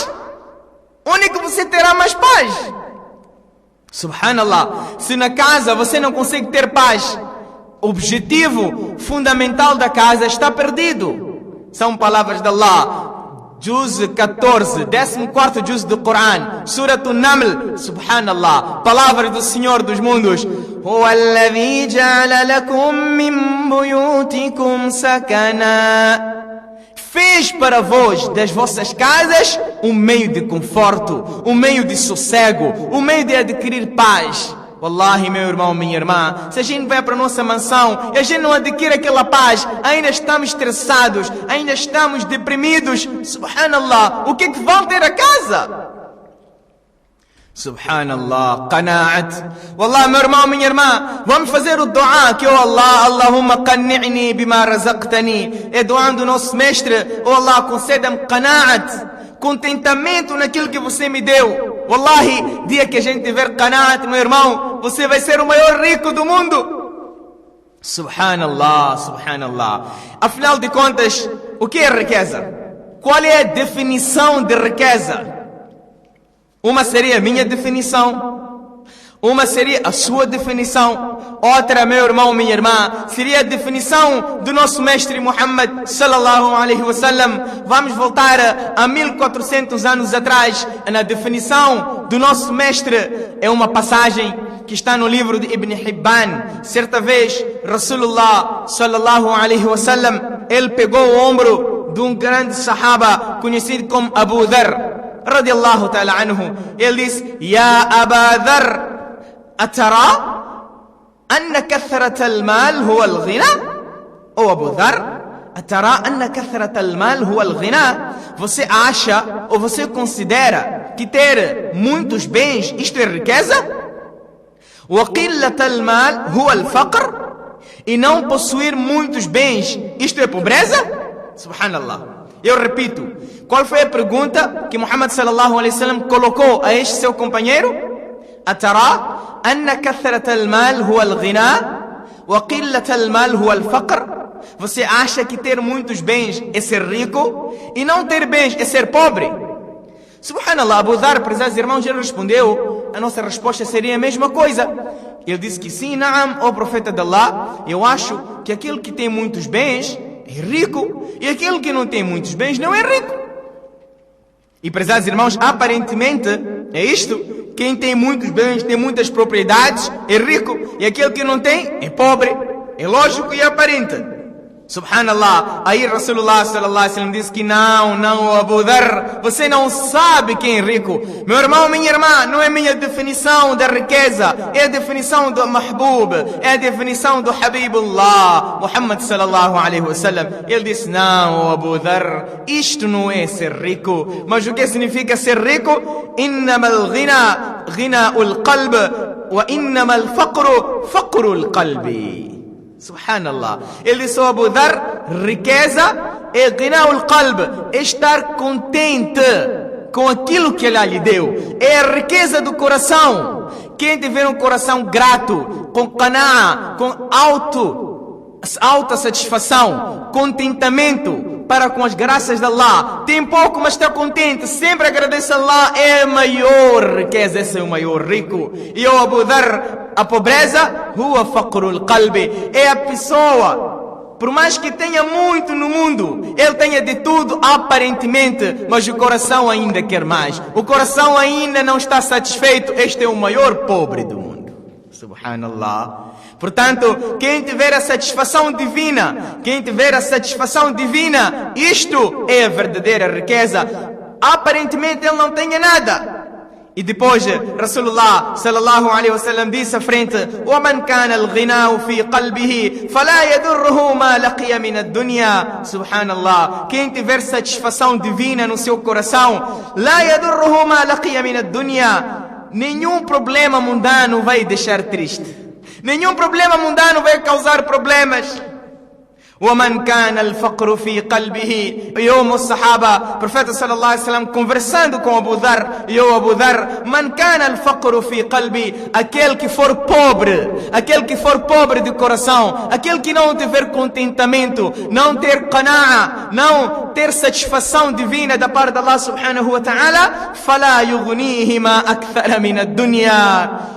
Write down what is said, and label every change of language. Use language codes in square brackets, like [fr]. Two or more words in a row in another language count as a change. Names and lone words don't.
[pt] Onde que você terá mais paz? Subhanallah, se na casa você não consegue ter paz, o objetivo fundamental da casa está perdido. São palavras de Allah. Juz 14, 14º juz do Coran, Surat An-Naml. Subhanallah, palavras do Senhor dos mundos. [ar] هو الذي جعل لكم من بيوتكم سكنا. [pt] Fez para vós das vossas casas um meio de conforto, um meio de sossego, um meio de adquirir paz. Wallahi, meu irmão, minha irmã, se a gente vai para a nossa mansão e a gente não adquire aquela paz, ainda estamos estressados, ainda estamos deprimidos. Subhanallah, o que é que vão ter a casa? [ar] سبحان الله، قناعة. [pt] Wallah, meu irmão, minha irmã, vamos fazer o dua que, [ar] يا الله، اللهم قنعني بما رزقتني. [pt] É dua do nosso mestre, oh Allah, conceda-me qanaat, contentamento naquilo que você me deu. Wallahi, dia que a gente tiver qanaat, meu irmão, você vai ser o maior rico do mundo. [ar] سبحان الله، سبحان الله. [pt] Afinal de contas, o que é riqueza? Qual é a definição de riqueza? Uma seria a minha definição, uma seria a sua definição, outra, meu irmão, minha irmã, seria a definição do nosso mestre Muhammad [ar] صلى الله عليه وسلم. [pt] Vamos voltar a 1400 anos atrás. Na definição do nosso mestre é uma passagem que está no livro de Ibn Hibban. Certa vez, [ar] رسول الله صلى الله عليه وسلم, [pt] ele pegou o ombro de um grande sahaba conhecido como Abu Dharr [ar] رضي الله تعالى عنه. [pt] Ele disse: [ar] يا أبا ذر، أترى أن كثرة المال هو الغنى؟ Ou Abu Dharr, أترى أن كثرة المال هو الغنى? [pt] Você acha ou você considera que ter muitos bens isto é riqueza? [ar] وقلة المال هو الفقر? [pt] E não possuir muitos bens isto é pobreza? Subhanallah. Eu repito, qual foi a pergunta que Muhammad [ar] صلى الله عليه وسلم [pt] colocou a este seu companheiro? [ar] أترى أن كثرة المال هو الغنى وقلة المال هو الفقر? [pt] Você acha que ter muitos bens é ser rico e não ter bens é ser pobre? Subhanallah, Abu Dharr, prezados irmãos, ele respondeu, a nossa resposta seria a mesma coisa. Ele disse que sim, naam, ó profeta de Allah, eu acho que aquele que tem muitos bens é rico e aquele que não tem muitos bens não é rico. E prezados irmãos, aparentemente é isto. Quem tem muitos bens, tem muitas propriedades, é rico. E aquele que não tem, é pobre. É lógico e aparente. Subhanallah. Aí Rasulullah [ar] صلى الله عليه وسلم [pt] disse que não, Abu Dharr, você não sabe quem é rico. Meu irmão, minha irmã, não é minha definição da riqueza. É a definição do Mahbub. É a definição do Habibullah, Muhammad [ar] صلى الله عليه وسلم. [pt] Ele disse, não, Abu Dharr, isto não é ser rico. Mas o que significa ser rico? [ar] إنما الغنى غنى القلب وإنما الفقر فقر القلب. [pt] Subhanallah. Ele disse, Abu Dharr, riqueza é [ar] غنى القلب, [pt] é estar contente com aquilo que Allah lhe deu. É a riqueza do coração. Quem tiver um coração grato, com qana'a, com alta satisfação, contentamento para com as graças de Allah, tem pouco mas está contente, sempre agradece a Allah, é a maior riqueza, esse é o maior rico. E o Abu Dharr, a pobreza, [ar] هو فقر القلب, [pt] é a pessoa, por mais que tenha muito no mundo, ele tenha de tudo aparentemente, mas o coração ainda quer mais, o coração ainda não está satisfeito. Este é o maior pobre do mundo. Subhanallah. Portanto, quem tiver a satisfação divina, isto é a verdadeira riqueza. Aparentemente ele não tenha nada. E depois, [ar] رسول الله صلى الله عليه وسلم [pt] disse à frente, [ar] وَمَنْ كَانَ الْغِنَاءُ فِي قَلْبِهِ فَلَا يَدُرُّهُ مَا لَقِيَ مِنَ الدُّنْيَا. [pt] Subhanallah. Quem tiver satisfação divina no seu coração, [ar] لَا يَدُرُّهُ مَا لَقِيَ مِنَ الدُّنْيَا. [pt] Nenhum problema mundano vai deixar triste. Nenhum problema mundano vai causar problemas. [ar] وَمَنْ كَانَ الْفَقْرُ فِي قَلْبِهِ. [pt] E o Sahaba, Profeta [ar] صلى الله عليه وسلم, [pt] conversando com Abu Dharr, e o [ar] Abu Dharr, مَنْ كَانَ الْفَقْرُ فِي قَلْبِهِ. [pt] Aquele que for pobre de coração, aquele que não tiver contentamento, não ter qana'a, não ter satisfação divina da parte de Allah [ar] سبحانه وتعالى, فَلَا يُغْنِيهِ مَا أَكْثَرَ مِنَ الدُّنْيَا.